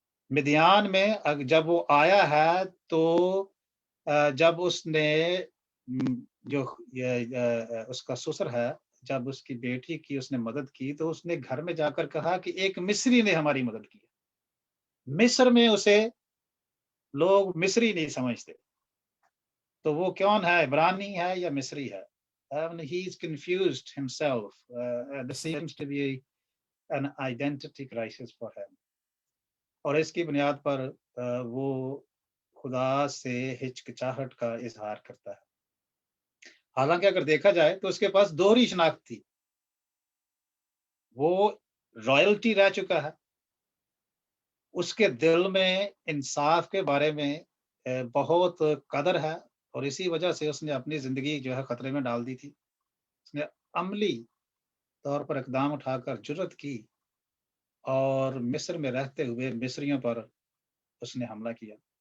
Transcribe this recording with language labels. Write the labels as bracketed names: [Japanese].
[Urdu] مدیان میں جب وہ آیا ہے تو جب اس نے جو اس کا سسر ہے، جب اس کی بیٹی کی اس نے مدد کی تو اس نے گھر میں جا کر کہا کہ ایک مصری نے ہماری مدد کی۔ مصر میں اسے لوگ مصری نہیں سمجھتے، تو وہ کون ہے، عبرانی ہے یا مصری ہے؟ [English] He is confused himself. There seems to be an identity crisis for him. [Urdu] اور اس کی بنیاد پر وہ خدا سے ہچکچاہٹ کا اظہار کرتا ہے۔ حالانکہ اگر دیکھا جائے تو اس کے پاس دوہری شناخت تھی، وہ رائلٹی رہ چکا ہے، اس کے دل میں انصاف کے بارے میں بہت قدر ہے، اور اسی وجہ سے اس نے اپنی زندگی جو ہے خطرے میں ڈال دی تھی۔ اس نے عملی طور پر اقدام اٹھا کر جرأت کی اور مصر میں رہتے ہوئے مصریوں پر اس نے حملہ کیا،